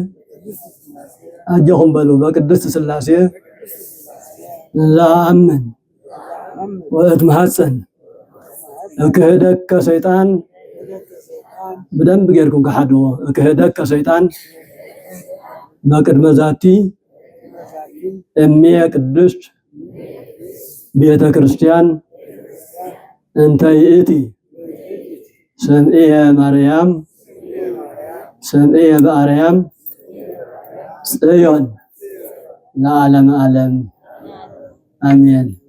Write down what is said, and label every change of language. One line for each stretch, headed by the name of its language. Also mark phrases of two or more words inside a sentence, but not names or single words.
Tigrinya: አጀኹም በሉ።
Geez: በቅድስት ሥላሴ ለአምን ወእትመሐፀን እክህደከ ሰይጣን
Tigrinya: በደንብ ጌርኩም ከሐድዎ
Geez: እክህደከ ሰይጣን በቅድመ ዛቲ እምየ ቅድስት ቤተ ክርስቲያን እንተ ይእቲ ሰምዕየ ማርያም ሰምዕየ በአርያም ጽዮን ለዓለመ ዓለም አሜን።